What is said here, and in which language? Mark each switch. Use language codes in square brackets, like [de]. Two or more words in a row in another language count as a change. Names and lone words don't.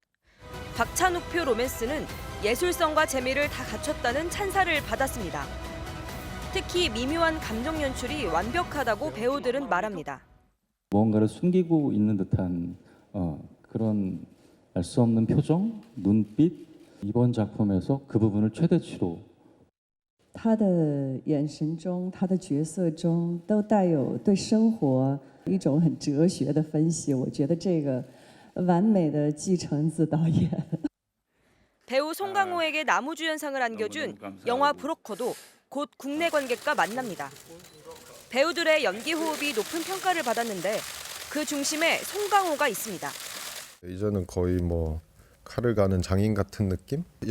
[ko] 박찬욱표 로맨스는 예술성과 재미를 다 갖췄다는 찬사를 받았습니다. 특히 미묘한 감정 연출이 완벽하다고 배우들은 말합니다. 무언가를 숨기고 있는 듯한 그런 알 수 없는 표정, 눈빛, 이번 작품에서 그 부분을 최대치로 [zh] 他的眼神中，他的角色中都带有对生活一种很哲学的分析。我觉得这个完美的继承自导演。 [ko] 배우 송강호에게 나무주연상을 안겨준 영화 브로커도 곧 국내 관객과 만납니다. 배우들의 연기 호흡이 높은 평가를 받았는데 그 중심에 송강호가 있습니다. 이제는 거의 칼을 가는 장인 같은 느낌?